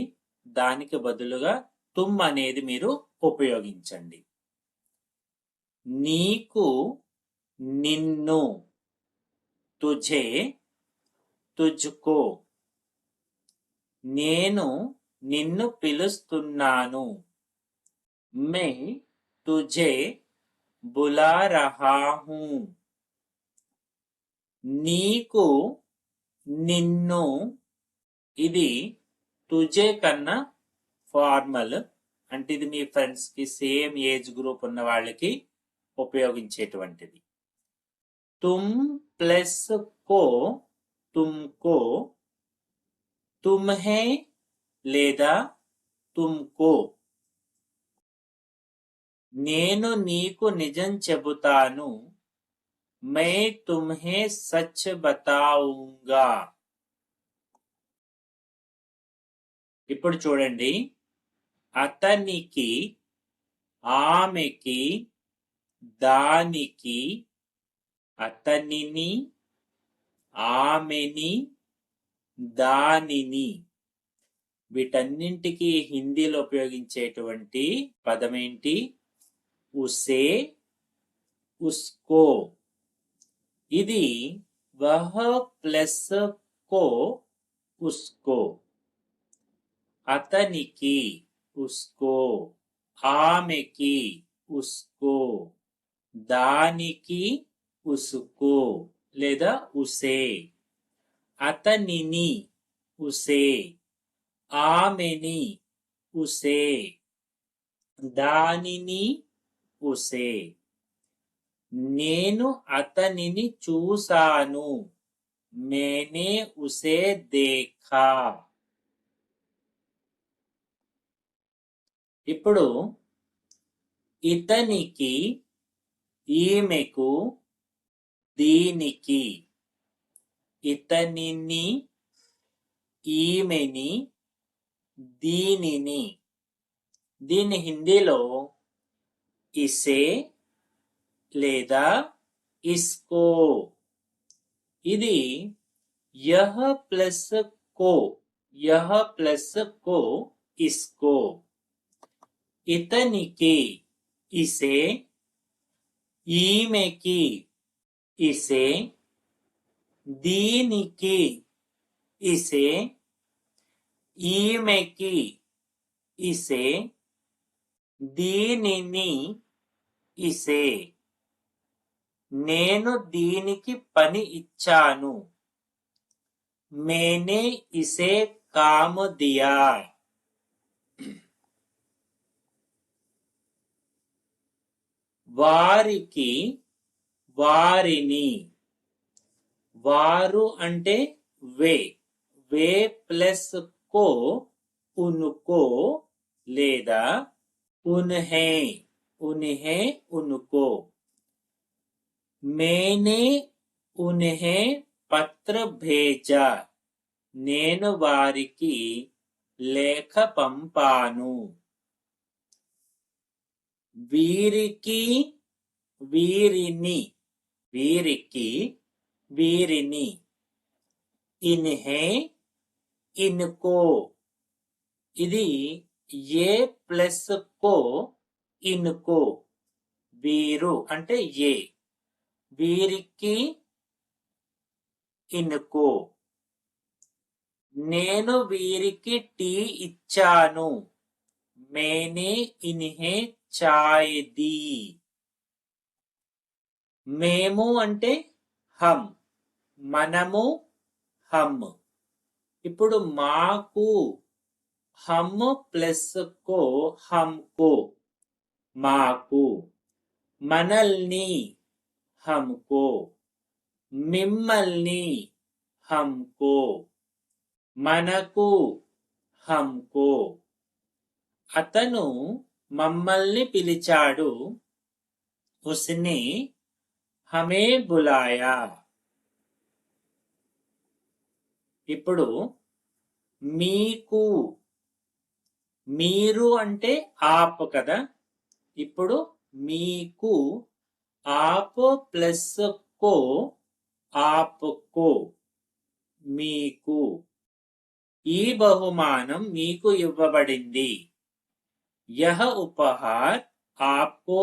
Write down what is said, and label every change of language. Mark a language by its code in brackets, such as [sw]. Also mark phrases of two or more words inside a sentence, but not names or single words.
[te] దానికి బదులుగా తుమ్ అనేది మీరు ఉపయోగించండి. నీకు, నిన్ను. [hi] तुझे, तुझको. [te] నేను నిన్ను పిలుస్తున్నాను. [hi] मैं तुझे बुला रहा हूं. [te] నీకు, నిన్ను. ఇది తుజే కన్నా ఫార్మల్, అంటే ఇది మీ ఫ్రెండ్స్ కి సేమ్ ఏజ్ గ్రూప్ ఉన్న వాళ్ళకి ఉపయోగించేటువంటిది. [hi] तुम प्लस को तुमको, तुम्हें లేదా తుమ్కో. [te] నేను నీకు నిజం చెబుతాను. [hi] मैं तुम्हें सच बताऊंगा. [te] ఇప్పుడు చూడండి, అతనికి, ఆమెకి, దానికి, అతనిని, ఆమెని, దానిని. వీటన్నింటికి హిందీలో ఉపయోగించేటువంటి పదం ఏంటి? [hi] उसे, उसको. ఇది वह प्लस को उसको. [te] అతనికి, ఉస్కో. ఆమెకి, ఉస్కో. దానికి, ఉస్కో లేదా ఉసే. అతనిని, ఉసే. ఆమెని, ఉసే. దానిని, ఉసే. నేను అతనిని చూశాను. [hi] मैंने उसे देखा. [te] ఇప్పుడు ఇతనికి, ఈమెకు, దీనికి. ఇతనిని, ఈమెని, దీనిని. దీన్ని హిందీలో ఇసే లేదా ఇస్కో. [hi] ఇది यह प्लस को, यह प्लस को इसको. [te] ఇతనికి ఇసే, ఈమెకి ఇసే, దీనికి ఇసే, ఈమెకి ఇసే, దీనిని ఇసే నేను దీనికి పని ఇచ్చాను [hi] मैंने इसे काम दिया [te] వారికి వారిని వారు అంటే [hi] वे प्लस को उनको లేదా उन्हें उनको मैंने उन्हें पत्र भेजा [te] నేను వారికి లేఖ పంపాను వీరికి వీరిని [hi] इन्हें इनको [te] ఇది [hi] ये प्लस को इनको [te] వీరు అంటే ఏ వీరికి ఇన్కో నేను వీరికి టీ ఇచ్చాను [hi] मैंने इन्हें चाय दी [te] మేము అంటే హమ్ మనము హమ్ ఇప్పుడు మాకు [hi] हम प्लस को हमको [te] మాకు మనల్ని హమ్కో మిమ్మల్ని హమ్కో మనకు హమ్కో అతను మమ్మల్ని పిలిచాడు [hi] उसने हमें बुलाया [te] ఇప్పుడు మీకు మీరు అంటే ఆప్ కదా ఇప్పుడు మీకు [hi] आप प्लस को आपको [te] మీకు ఈ బహుమానం మీకు ఇవ్వబడింది [hi] यह उपहार आपको